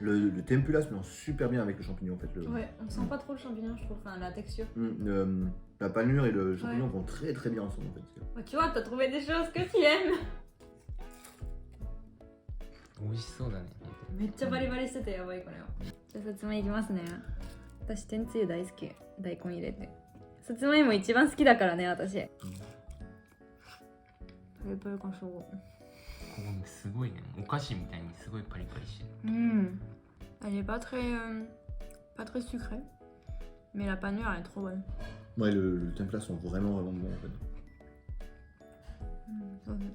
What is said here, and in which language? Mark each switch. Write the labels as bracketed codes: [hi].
[fr] Le tempura se mélange super bien avec le champignon en fait. Ouais, on sent pas trop le champignon, je trouve, enfin la texture. La panure et le champignon vont très très bien ensemble en fait. Ouais, tu vois, t'as trouvé des choses que tu aimes. [ja] 美味しそうだね。めっちゃバリバリしててやばいこれは。じゃあさつまいきますね。私天つゆ大好き。大根入れて。さつまいも一番好きだからね私。パリパリ感すごい。ここすごいね。お菓子みたいにすごいパリパリしてる。 [fr] Elle est pas très sucrée, mais la panure elle est trop bonne. Ouais, le tempura sont vraiment vraiment bons en fait.